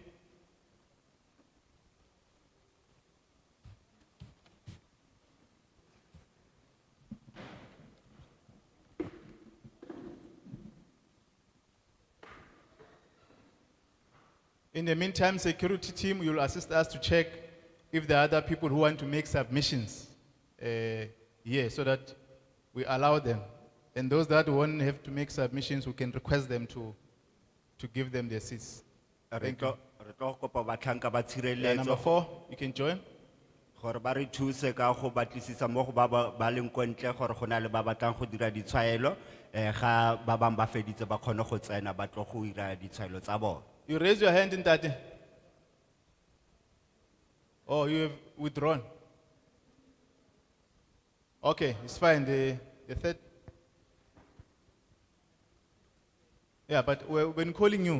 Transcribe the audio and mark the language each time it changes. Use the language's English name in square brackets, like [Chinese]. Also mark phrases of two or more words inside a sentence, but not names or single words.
[English] In the meantime, security team, you'll assist us to check if there are other people who want to make submissions here so that we allow them. And those that won't have to make submissions, we can request them to give them their seats. Thank you. [Tswana] Re tlo go kopa batlhanka ba [English] Number [Tswana] tshireletso [English] four, you can join. [Tswana] gore ba re thuse ka go batlisisa mo go ba leng ko ntle gore go na le ba batlang go dira ditshwaelo ga ba bang ba feditse ba kgone go tsena ba tlo go dira ditshwaelo tsa bona. [English] You raise your hand in that. Oh, you have withdrawn. Okay, it's fine. The third. Yeah, but we've been calling you.